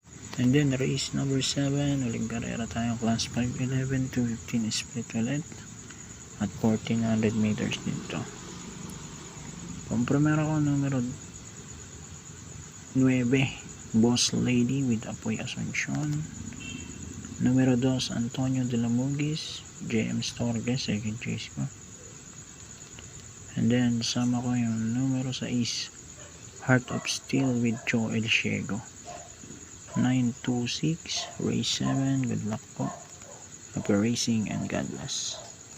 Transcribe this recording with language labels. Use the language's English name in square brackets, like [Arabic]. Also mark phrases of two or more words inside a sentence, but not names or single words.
[English] And then race number 7, [Filipino] uling karera tayo, [English] class 511 to 15 split [Filipino] ulit at 1400 meters dito. Pampremera ko numero 9, Boss Lady with Apoy Asuncion. Numero 2, Antonio de la Mugis, JM Storges, [English] second chase [Filipino] ko. [English] And then [Filipino] sama ko yung numero 6, Heart of Steel with Joel Ciego. [English] 926, race 7, good luck po. Happy racing and God bless.